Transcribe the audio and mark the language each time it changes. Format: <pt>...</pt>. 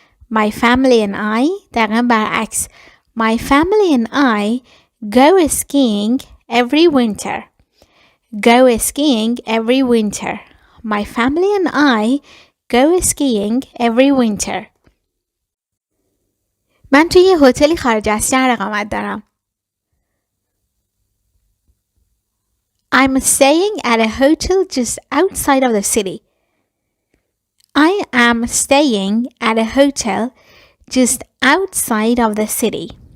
<en>My family and I</en> <fa>دقیقا برعکس.</fa> <en>My family and I go skiing every winter. Go skiing every winter. My family and I go skiing every winter.</en> <fa>من توی یه هتلی خارج از شهر اقامت دارم.</fa> <en>I'm staying at a hotel just outside of the city. I am staying at a hotel just outside of the city.</en>